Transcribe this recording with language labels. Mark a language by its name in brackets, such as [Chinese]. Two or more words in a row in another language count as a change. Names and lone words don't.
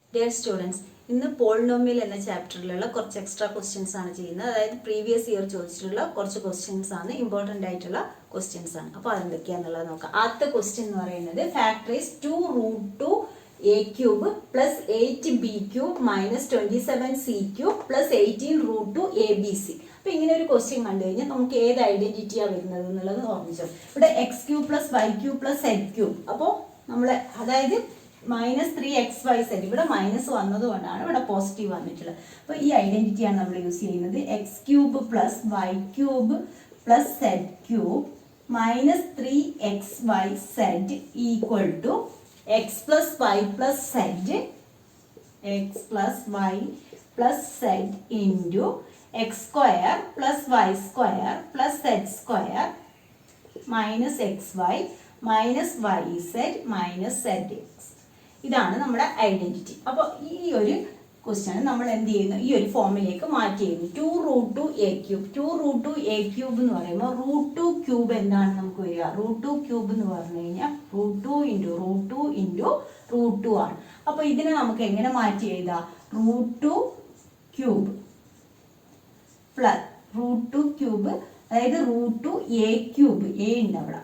[English] dear students, [Malayalam] ഇന്ന് പോളിനോമിയൽ എന്ന ചാപ്റ്ററിലുള്ള കുറച്ച് [English] extra questions [Malayalam] ആണ് ചെയ്യുന്നത്. അതായത് [English] previous year [Malayalam] ചോദിച്ചിട്ടുള്ള കുറച്ച് ക്വസ്റ്റ്യൻസ് ആണ്, ഇമ്പോർട്ടൻ്റ് ആയിട്ടുള്ള ക്വസ്റ്റ്യൻസ് ആണ്. അപ്പോൾ അതെന്തൊക്കെയാണെന്നുള്ളത് നോക്കാം. [English] ആദ്യത്തെ ക്വസ്റ്റ്യൻ [Malayalam] എന്ന് പറയുന്നത് [English] ഫാക്ടറൈസ് 2√2 a cube plus 8b cube minus 27c cube plus 18√2 abc. [Malayalam] അപ്പോൾ ഇങ്ങനെ ഒരു ക്വസ്റ്റ്യൻ കണ്ടു കഴിഞ്ഞാൽ നമുക്ക് ഏത് ഐഡന്റിറ്റിയാണ് വരുന്നത് എന്നുള്ളത് ഓർമ്മിച്ചോ. ഇവിടെ [English] x cube plus y cube plus z cube. [Malayalam] അപ്പോൾ നമ്മൾ അതായത് -3xyz ഇവിടെ മൈനസ് വന്നതുകൊണ്ടാണ് ഇവിടെ പോസിറ്റീവ് വന്നിട്ടുള്ളത്. അപ്പോൾ ഈ ഐഡന്റിറ്റിയാണ് നമ്മൾ യൂസ് ചെയ്യുന്നത്. [English] x cube plus y cube plus z cube -3xyz equal to x plus y plus z, x plus y plus z into x square plus y square plus z square minus xy minus yz minus zx. [Malayalam] ഇതാണ് നമ്മുടെ ഐഡന്റിറ്റി. അപ്പോൾ ഈ ഒരു ക്വസ്റ്റ്യൻ നമ്മൾ എന്ത് ചെയ്യുന്നു, ഈ ഒരു ഫോമിലേക്ക് മാറ്റി ചെയ്യുന്നു. [English] 2√2 a cube. 2√2 a cube [Malayalam] എന്ന് പറയുമ്പോൾ √2 ക്യൂബ് എന്താണ് നമുക്ക് വരിക? √2 ക്യൂബ് എന്ന് പറഞ്ഞു കഴിഞ്ഞാൽ [English] √2 into √2 into √2 [Malayalam] ആണ്. അപ്പോൾ ഇതിനെ നമുക്ക് എങ്ങനെ മാറ്റി എഴുതാം? [English] √2 cube plus √2 cube, [Malayalam] അതായത് [English] √2 a cube, [Malayalam] a ഉണ്ട് അവിടെ.